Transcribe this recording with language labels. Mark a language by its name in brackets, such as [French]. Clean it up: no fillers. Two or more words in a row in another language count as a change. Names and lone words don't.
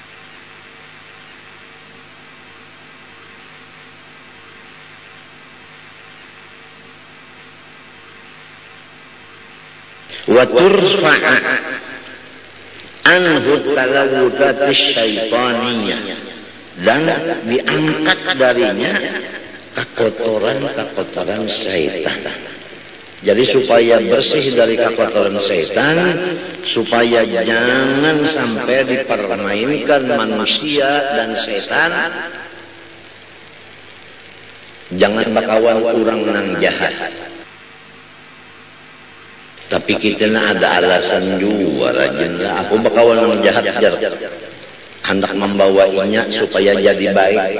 [Arabic] وترفع عنه التلوثات الشيطانية, [Indonesian] dan diangkat darinya kekotoran-kekotoran syaitan. Jadi supaya bersih dari kekotoran syaitan, supaya jangan sampai dipermainkan manusia dan syaitan, [Banjar] jangan bakawan kurang nang jahat. [Indonesian] Tapi kita ada alasan juga rajin lah. [Banjar] Aku bakawan nang jahat jar, hendak membawainya supaya jadi baik.